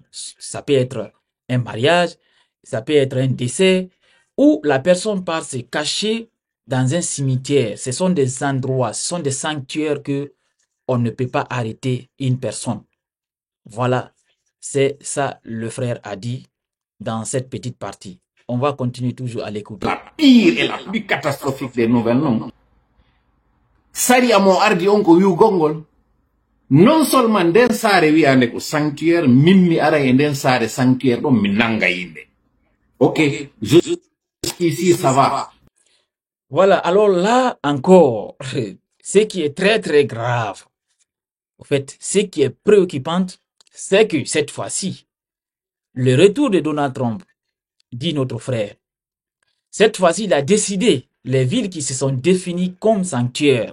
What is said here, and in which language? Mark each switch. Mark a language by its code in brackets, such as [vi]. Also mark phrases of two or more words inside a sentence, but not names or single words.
[fr] Ça peut être un mariage, ça peut être un décès, ou la personne part se cacher dans un cimetière. Ce sont des endroits, ce sont des sanctuaires que on ne peut pas arrêter une personne. Voilà, c'est ça le frère a dit dans cette petite partie. On va continuer toujours à l'écouter. La pire et la plus catastrophique des nouvelles, non. [ff] Sari amo ardi on ko wiu gongol. [fr] Non seulement [ff] den sare wi ande ko sanctuaire, mimmi ara e den sare sanctuaire do mi nanga yimbe. [fr] Ok, jusqu'ici ça va. Voilà, alors là encore, ce qui est très très grave, en fait, ce qui est préoccupant, c'est que cette fois-ci, le retour de Donald Trump, dit notre frère, cette fois-ci, il a décidé les villes qui se sont définies comme sanctuaires.